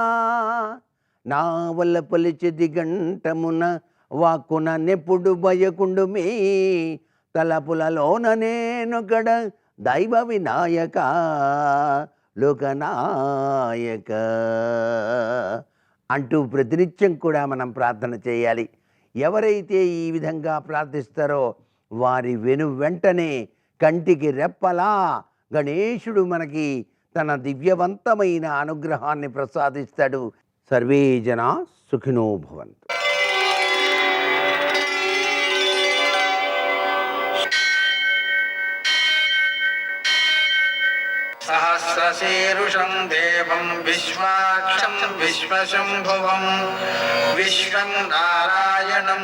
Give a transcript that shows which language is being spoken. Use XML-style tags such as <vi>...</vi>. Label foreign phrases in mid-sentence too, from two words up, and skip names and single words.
<te>నా వల్ల పలిచెది గంటమున వాక్కున నెప్పుడు భయకుండు మీ తలపులలోన నేను గడ దైవ వినాయక లోకనాయక అంటూ ప్రతినిత్యం కూడా మనం ప్రార్థన చేయాలి. ఎవరైతే ఈ విధంగా ప్రార్థిస్తారో వారి వెంటనే కంటికి రెప్పలా గణేశుడు మనకి తన దివ్యవంతమైన అనుగ్రహాన్ని ప్రసాదిస్తాడు.</te> <sa>సర్వే జనా సుఖినో భవంతు. सहस्रशीर्षं देवं विश्वाक्षं विश्वशम्भुवं विश्वं नारायणं</sa>